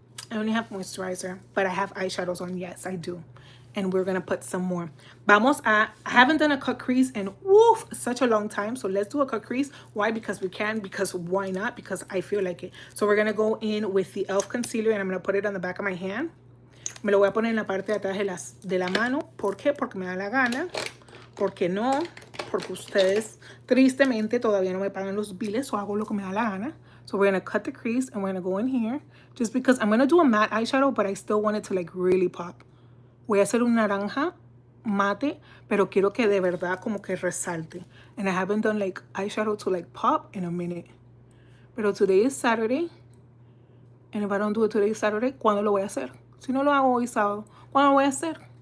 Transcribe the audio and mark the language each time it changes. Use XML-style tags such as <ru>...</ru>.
<en>I only have moisturizer, but I have eyeshadows on. Yes, I do. And we're going to put some more. I haven't done a cut crease in such a long time. So let's do a cut crease. Why? Because we can. Because why not? Because I feel like it. So we're going to go in with the e.l.f. concealer, and I'm going to put it on the back of my hand.</en> <es>Me lo voy a poner en la parte de atrás de la mano. ¿Por qué? Porque me da la gana. ¿Por qué no? Porque ustedes tristemente todavía no me pagan los biles, so hago lo que me da la gana.</es> <en>So we're going to cut the crease, and we're going to go in here. Just because I'm going to do a matte eyeshadow, but I still want it to like really pop.</en> <es>Voy a hacer un naranja mate, pero quiero que de verdad como que resalte.</es> <en>And I haven't done like eyeshadow to like pop in a minute. Pero today is Saturday. And if I don't do it today Saturday,</en> <es>¿cuándo lo voy a hacer? Si no lo hago hoy sábado, ¿cuándo lo voy a hacer?</es>